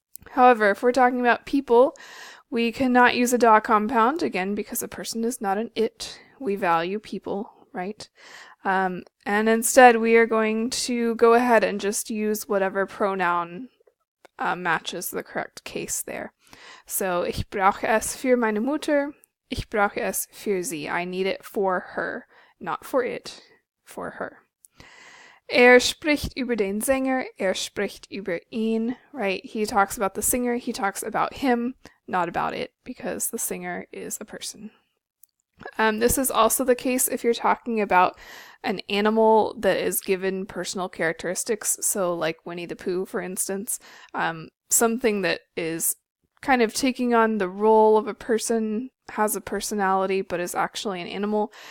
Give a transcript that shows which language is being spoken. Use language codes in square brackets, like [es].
[en] However, if we're talking about people, we cannot use a da compound, again, because a person is not an it. We value people, right? And instead, we are going to go ahead and just use whatever pronoun matches the correct case there. [de] So, ich brauche es für meine Mutter. Ich brauche es für sie. [en] I need it for her. Not for it. For her. [de] Spricht über den Sänger. Spricht über ihn. [en] Right? He talks about the singer. He talks about him, not about it, because the singer is a person. This is also the case if you're talking about an animal that is given personal characteristics, so like Winnie the Pooh, for instance, something that is kind of taking on the role of a person, has a personality, but is actually an animal.